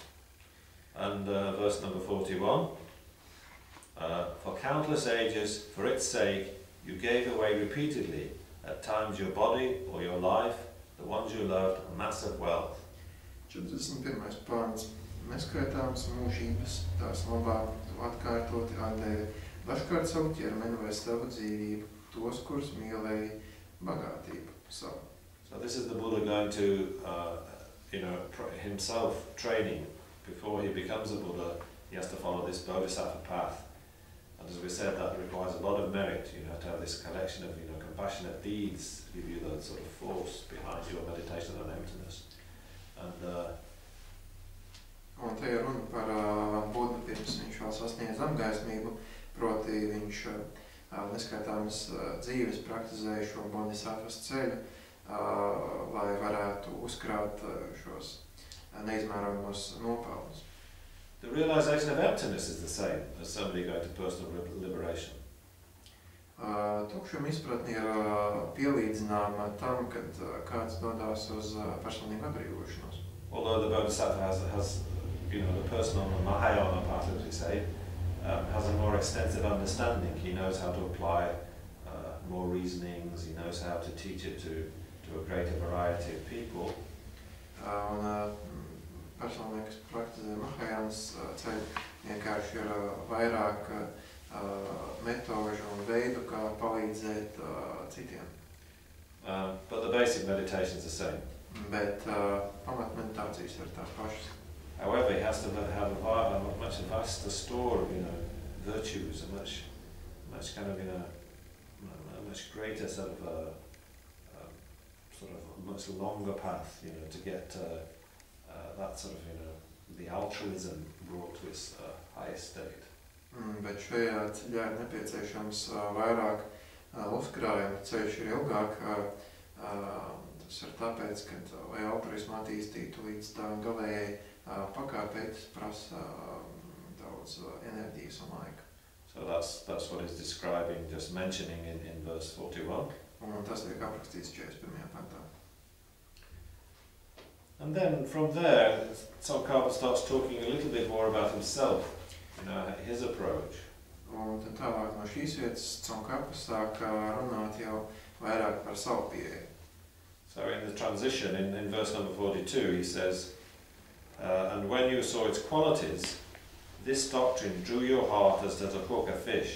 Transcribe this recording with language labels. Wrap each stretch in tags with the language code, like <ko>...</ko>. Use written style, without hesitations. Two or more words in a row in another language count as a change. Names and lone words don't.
<en>And verse number 41. For countless ages, for its sake, you gave away repeatedly, at times your body or your life, the ones you loved, a mass of wealth. 41.</en> <lv>pāns. Neskaitāmas mūžības, tās labā atkārtoti atdeva, dažkārt savu ķermeni vai savu dzīvību, tos, kurus mīlēja bagātību savu.</lv> <en>So this is the Buddha going to, himself training. Before he becomes a Buddha, he has to follow this bodhisattva path. And as we said, that requires a lot of merit, to have this collection of, compassionate deeds to give you the sort of force behind your meditation on emptiness. And</en> <lv>un te ir runa par Budu, pirms viņš vēl sasniedz apgaismību, proti viņš neskaitāmas dzīves praktizēja šo bodhisattvas ceļu, lai varētu uzkrāt šos neizmērojamos nopelnus.</lv> <en>the realization of emptiness is the same as somebody going to personal liberation.</en> <lv>Tukšuma izpratne ir pielīdzināma tam, kad kāds dodās uz personīgu atbrīvošanos.</lv> <en>Although the bodhisattva has the personal mahayana part, as we say, has a more extensive understanding. He knows how to apply more reasonings. He knows how to teach it to a greater variety of people.</en> <lv>Personīgi, kas praktizē mahajānas ceļu, vienkārši ir vairāk metožu un veidu, kā palīdzēt citiem.</lv> <en>But the basic meditations are the same.</en> <lv>Bet pamatmeditācijas ir tās pašas.</lv> <en>However, he has to have a much vaster store of virtues, a much kind of a much greater sort of much longer path, to get that sort of the altruism brought to its highest state.</en> <lv>Bet šajā ceļā ir nepieciešams vairāk uzkrājuma, ceļš ir ilgāk. Tas ir tāpēc, ka, lai altruismu attīstītu līdz tā galējai pakāpei, tas prasa daudz enerģijas un laika.</lv> <en>So that's what he's describing, just mentioning in verse 41.</en> <lv>Un tas tiek aprakstīts 41. pantā.</lv> <en>And then from there, Tsongkhapa starts talking a little bit more about himself, his approach.</en> <lv>Un tad tālāk no šīs vietas Tsongkhapa sāk runāt jau vairāk par savu pieeju.</lv> <en>So in the transition, in verse number 42, he says, and when you saw its qualities, this doctrine drew your heart as does a hook a fish.</en>